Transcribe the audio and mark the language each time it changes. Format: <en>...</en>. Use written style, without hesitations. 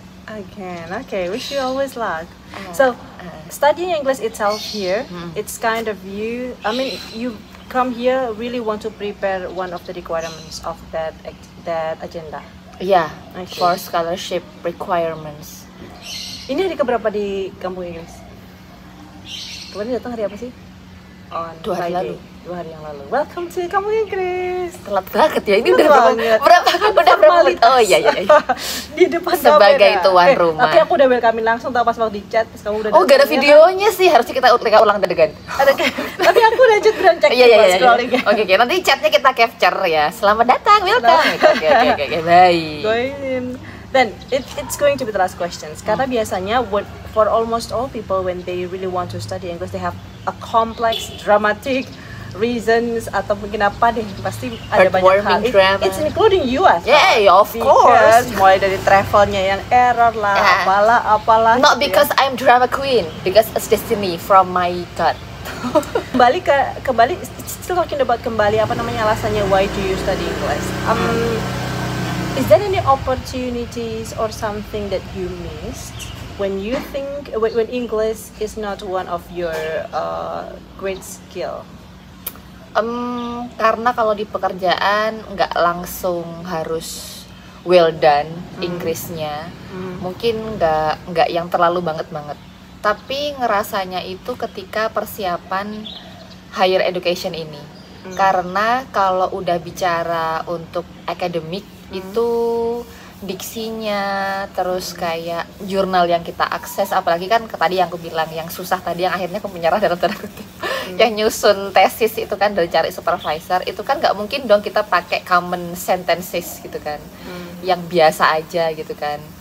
<en>Okay, wish you always luck. So, studying English itself here, it's kind of you come here really want to prepare one of the requirements of that agenda. Yeah, for scholarship requirements.</en> <id>Ini hari keberapa di Kampung Inggris? Kemarin datang hari apa sih? On 2 hari lalu. 2 hari yang lalu.</id> <en>Welcome to Kampung Inggris.</en> <id>Telat banget ya, ini udah berapa menit? Oh iya. Di depan sebagai tuan rumah. Tapi aku udah welcome langsung tau pas waktu di chat, pas kamu udah. Oh, gak ada videonya sih, harusnya kita ulang adegan. Tapi aku udah cek. Iya. Oke, nanti chatnya kita capture ya. Selamat datang, welcome. Oke, bye.</id> <en>Then it's going to be the last questions.</en> <id>Karena biasanya</id> <en>for almost all people when they really want to study English, they have a complex, dramatic reasons</en> <id>atau mungkin apa deh, pasti ada banyak hal.</id> <en>It's including you as well. Yeah, of course.</en> <id>Mulai dari travelnya yang error lah, apalah.</id> <en>Not because I'm drama queen, because it's destiny from my God. Kembali, still talking about alasannya why do you study English? Is there any opportunities or something that you missed when you think when English is not one of your great skill?</en> <id>Karena kalau di pekerjaan nggak langsung harus</id> <en>well done</en> <id>Inggrisnya, mungkin nggak yang terlalu banget. Tapi ngerasanya itu ketika persiapan higher education ini, karena kalau udah bicara untuk akademik itu diksinya, terus kayak jurnal yang kita akses, apalagi kan tadi yang aku bilang yang susah tadi, yang akhirnya aku menyerah dalam tanda kutip, yang nyusun tesis itu kan dari cari supervisor, itu kan nggak mungkin dong kita pakai</id> <en>common sentences</en> <id>gitu kan, yang biasa aja gitu kan.</id>